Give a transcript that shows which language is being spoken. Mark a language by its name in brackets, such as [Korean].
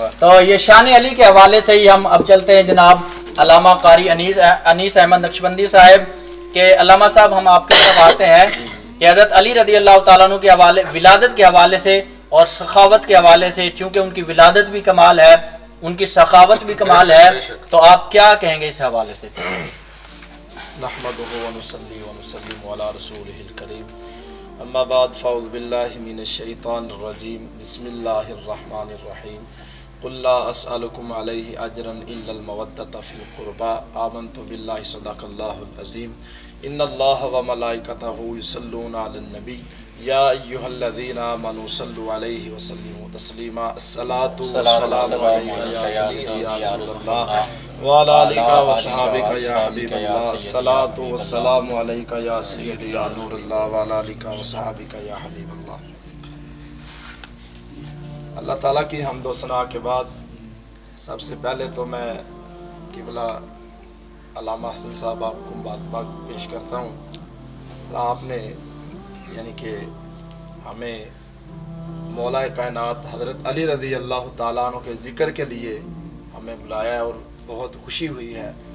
[Urdu] تو یہ شان علی کے حوالے سے ہی ہم اب چلتے ہیں جناب علامہ قاری انیس احمد نقشبندی صاحب کہ علامہ صاحب ہم آپ کی طرف آتے ہیں کہ حضرت علی رضی اللہ تعالیٰ عنہ کے حوالے ولادت کے حوالے سے اور سخاوت کے حوالے سے، چونکہ ان کی ولادت بھی کمال ہے، ان کی سخاوت بھی کمال ہے، تو آپ کیا کہیں گے اس حوالے سے؟ [Arabic] نحمده ونصلي ونسلم على رسوله الكريم اما بعد فاعوذ بالله من الشيطان الرجيم بسم الله الرحمن الرحيم قل لا اسالكم عليه اجرا الا المودة في القربى آمنت بالله صدق الله العظيم ان الله وملائكته يصلون على النبي يا ايها الذين آمنوا صلوا عليه وسلموا تسليما الصلاة والسلام عليك يا سيدي يا رسول الله وعلى آلك وصحابك يا حبيب الله الصلاة والسلام عليك يا سيدي يا نور الله وعلى آلك وصحابك يا حبيب الله. [Urdu] اللہ تعالیٰ کی حمد و ثنا کے بعد سب سے پہلے تو میں قبلہ علامہ حسن صاحب آپ کو بات پیش کرتا ہوں. آپ نے یعنی کہ ہمیں مولا کائنات حضرت علی رضی اللہ تعالیٰ عنہ کے ذکر کے لیے ہمیں بلایا ہے اور بہت خوشی ہوئی ہے.